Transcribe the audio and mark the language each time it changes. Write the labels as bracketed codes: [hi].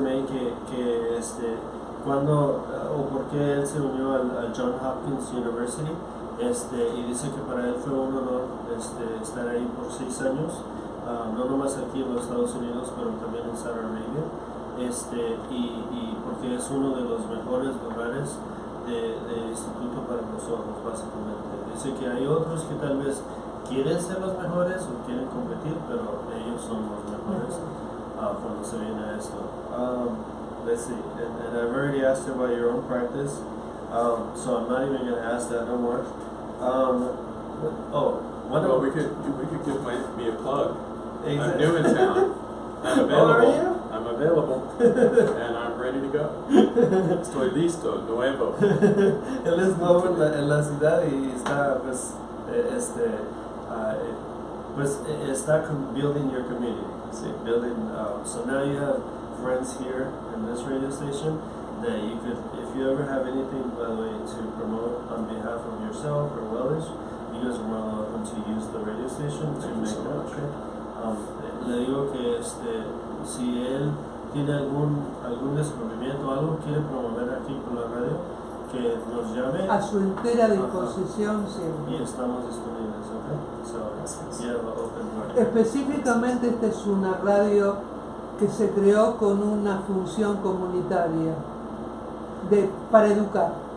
[es] May que cuando o por qué él se unió al Johns Hopkins University, y dice que para él fue un honor estar ahí por 6 años, no nomás aquí en los Estados Unidos, pero también en Saudi Arabia, y porque es uno de los mejores lugares de instituto para los ojos, básicamente. Dice que hay otros que tal vez quieren ser los mejores o quieren competir, pero ellos son los mejores cuando se viene a esto. [en] Let's see, and I've already asked you about your own practice, so I'm not even going to ask that no more. Well, we could give me a plug. Exactly. I'm new in town. I'm available. Are you? I'm available, and I'm ready to go. [es] Estoy listo, nuevo. Él es nuevo en la ciudad y está está [en] building your community. See, building. So now you have friends here in this radio station that you could, if you ever have anything, by the way, to promote on behalf of yourself or WELLISH, you guys are more than welcome to use the radio station to make that. Okay. [es] Le digo que si él tiene algún descubrimiento o algo quiere promover aquí por la radio, que nos llame. A su entera disposición siempre. Y estamos disponibles, ¿ok? [en] So, yeah, open door. [es] Específicamente esta es una radio que se creó con una función comunitaria para educar.